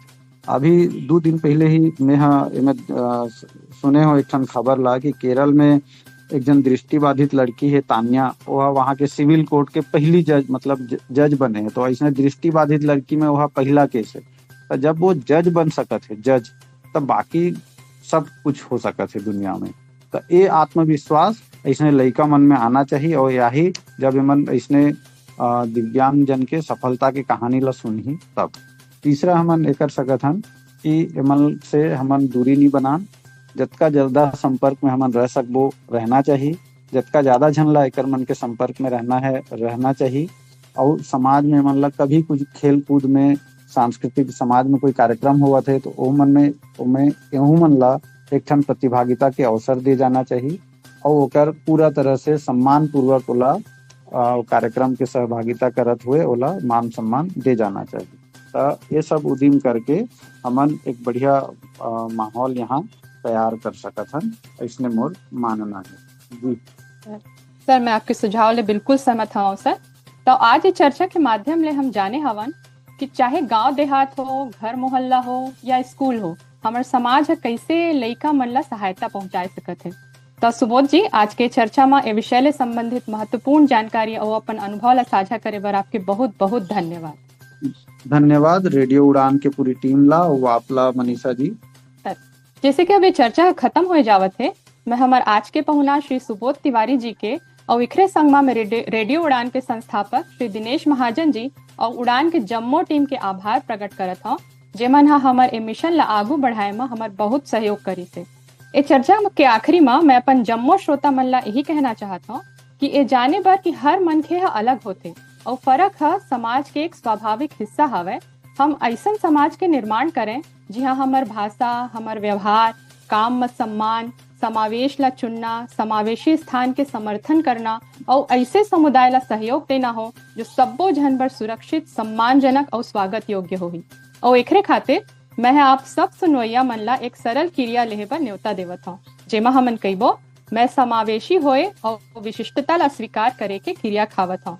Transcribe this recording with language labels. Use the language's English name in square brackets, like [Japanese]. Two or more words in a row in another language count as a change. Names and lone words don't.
[Chhattisgarhi] अभी 2 दिन पहले ही मैं सुने हो एक ठन खबर ला कि केरल में एक जन दृष्टिबाधित लड़की है तान्या, वह वहाँ के [English] civil court [Chhattisgarhi] के पहली जज मतलब जज बने हैं। तो ऐसे दृष्टिबाधित लड़की में वह पहला केस है। तो जब वो जज बन सकत है जज, तब बाकी सब कुछ हो सकत है दुनिया में। तो ये आत्मविश्वास ऐसे लड़का मन में आना चाहिए, और यही जब मन ऐसे दिव्यांग जन के सफलता की कहानी ला सुनही तब। तीसरा हमन एक कर सकत हन कि एमन से हमन दूरी नहीं बनान, जतका ज्यादा संपर्क में हमन रह सकबो रहना चाहिए, जतका ज्यादा झन ला एकर मन के संपर्क में रहना चाहिए। और समाज में मन ला कभी कुछ खेल कूद में, सांस्कृतिक समाज में कोई कार्यक्रम हुआ थे तो ओ मन में एहू मन ला एक ठन प्रतिभागिता के अवसर दे जाना चाहिए, और ओकर पूरा तरह से सम्मान पूर्वक ओला कार्यक्रम के सहभागिता करत हुए ओला मान सम्मान दे जाना चाहिए। तो ये सब उद्यम करके हमन एक बढ़िया माहौल यहाँ तैयार कर सकत हन, इसने मोर मानना है। जी सर, मैं आपके सुझाव ले बिल्कुल सहमत हूँ सर। तो आज इस चर्चा के माध्यम ले हम जाने हवन कि चाहे गांव देहात हो, घर मोहल्ला हो या स्कूल हो, हमारे समाज है कैसे लइका मन ला सहायता पहुंचा सकत है। तो सुबोध जी, आज के चर्चा में ए विषय ले संबंधित महत्वपूर्ण जानकारी और अपन अनुभव ला साझा करे बर आपके बहुत बहुत धन्यवाद। धन्यवाद रेडियो उड़ान के पूरी टीम ला और आपला मनीषा जी। जैसे कि अभी चर्चा खत्म हो जावत है, मैं हमारे आज के पहुना श्री सुबोध तिवारी जी के और विखरे संगमा में रेडियो उड़ान के संस्थापक श्री दिनेश महाजन जी और उड़ान के जम्मो टीम के आभार प्रकट करत हूँ, जेमन हमारे ए मिशन ला आगू बढ़ाए में हमार बहुत सहयोग करी से। ए चर्चा के आखिरी में मैं अपन जम्मो श्रोता मन ला यही कहना चाहता हूँ कि ए जाने बर कि हर मनखे अलग होते और फर्क है समाज के एक स्वाभाविक हिस्सा हवे। हम ऐसा समाज के निर्माण करें जहाँ हमार भाषा, हमार व्यवहार, काम में सम्मान, समावेश ला चुनना, समावेशी स्थान के समर्थन करना और ऐसे समुदाय ला सहयोग देना हो जो सब्बो झन बर सुरक्षित, सम्मानजनक और स्वागत योग्य होही। और एकरे खातिर मैं आप सब सुनवैया मन ला एक सरल क्रिया लेहे बर न्योता देवत हूँ, जेमा हमन कहिबो मैं समावेशी होए और विशिष्टता ला स्वीकार करे के क्रिया खावत हूँ।